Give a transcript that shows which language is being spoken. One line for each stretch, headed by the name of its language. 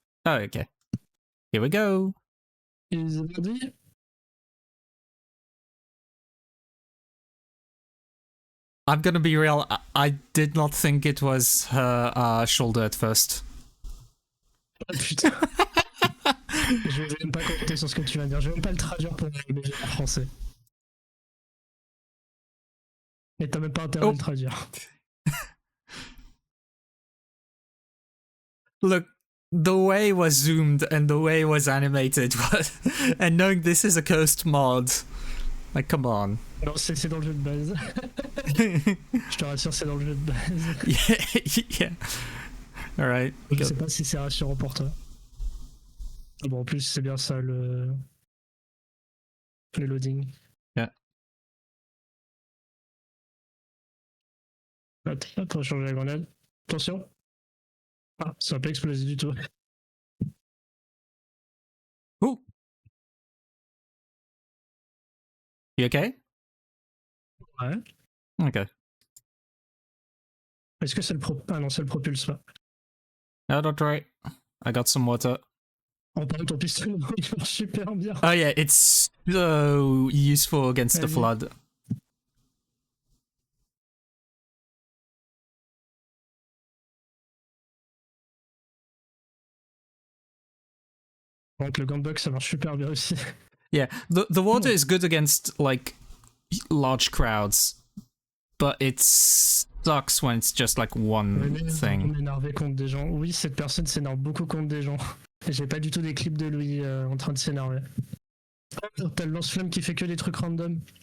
English: Oh, okay. Here we go. Is it ready? I'm gonna be real. I did not think it was her shoulder at first.
French: Ah, putain. Je vais même pas commenter sur ce que tu vas dire. Je vais même pas le traduire pour le BG en français. Et t'as même pas intérêt à le traduire.
English: Look, the way it was zoomed and the way it was animated, and knowing this is a Coast mod, like, come on.
French: Non, c'est dans le jeu de base. Je te rassure, c'est dans le jeu de base.
English: Yeah. Alright.
French: Je sais pas si c'est rassurant pour toi. Bon, en plus, c'est bien ça le loading.
English: Yeah.
French: Attends, changer la grenade. Attention. Ah, ça va pas exploser du tout. Ooh.
English: You okay?
French: Ouais.
English: Okay.
French: Est-ce que c'est le Ah non, c'est le propulse là.
English: No, don't worry. I got some water.
French: En parlant de ton pistolet, il marche super bien.
English: Oh yeah, it's so useful against the flood.
French: Donc le gunbox, ça marche super bien aussi.
English: Yeah, the water is good against like large crowds, but it sucks when it's just like one thing.
French: On est énervé contre des gens. Oui, cette personne s'énerve beaucoup contre des gens. Et j'ai pas du tout des clips de lui en train de s'énerver. Oh, t'as le lance-flamme qui fait que des trucs random.